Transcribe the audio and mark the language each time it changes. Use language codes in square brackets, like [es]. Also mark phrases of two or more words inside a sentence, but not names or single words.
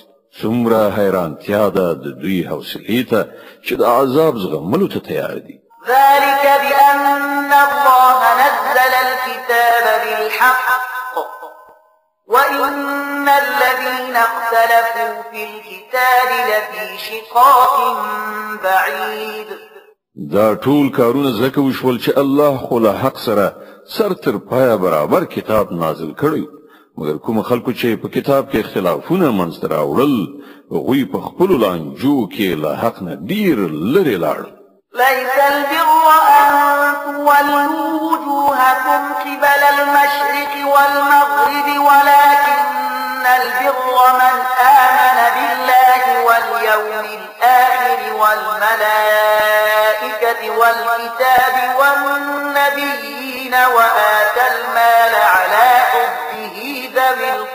[ps] څومره حیرانتیا ده د دوی حوصلې ته چې د عذاب زغملو ته تیار دي. [ar] ذلك بأن الله نزل الكتاب بالحق وإن الذين اختلفوا في الكتاب لفي شقاق بعيد. [ps] دا ټول کارونه زکه وشول چې الله خو له حق سره سر تر پایا برابر کتاب نازل کړی مګر کوم خلکو چې په کتاب کې اختلافونه منځ ته راوړل هغوی په خپلو لانجو کې له حق نه ډیر لرې لاړل. [ar] ليس البر أن تولوا وجوهكم قبل المشرق والمغرب ولكن البر من آمن بالله واليوم الآخر والملائكة والكتاب والنبيين وآتى المال على حبه ذوي